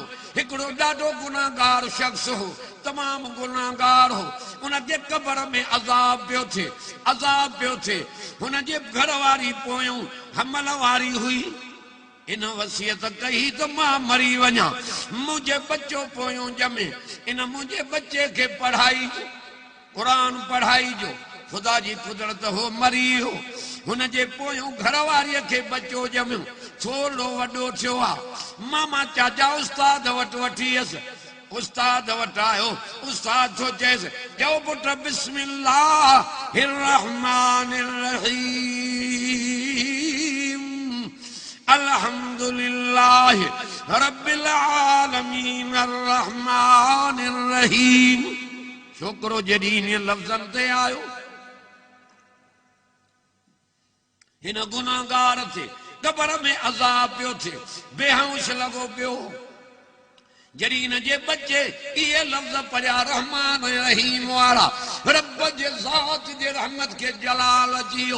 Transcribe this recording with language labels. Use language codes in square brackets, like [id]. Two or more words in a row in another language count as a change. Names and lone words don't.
[sd] हिकिड़ो ॾाढो गुनाहगार शख्स हो, तमामु गुनाहगार हो। उनजे कबर में अज़ाब पियो थिए, अज़ाब पियो थिए। हुनजे घर वारी पोयूं हमल वारी हुई। इन वसियत कही तो मां मरी वञा, मुझे बच्चो पोयों जमे, इन मुझे बच्चे के पढ़ाई जो, कुरान पढ़ाई जो। खुदा जी कुदरत हो, मरी हो। हुन जे पोयों घर वारीअ खे बच्चो ॼमियो, थोरो वॾो थियो आहे। मामा चाचा उस्ताद वटि वठी वियसि। उस्ताद वटि आयो, उस्ताद थो चएसि, चओ पुट [ar] بسم الله الرحمن الرحيم، الحمد لله رب العالمين الرحمن الرحيم. [sd] छोकरो जॾहिं इन लफ़्ज़नि ते आयो, हिन गुनाहगार थे कबर में अज़ाब पियो थिए, बेहोश लॻो पियो। जॾहिं हिन जे बच्चे इहे लफ़्ज़ पढ़िया, रहमान रहीम वारा, रब जे ज़ात जे रहमत खे जलाल अची वियो।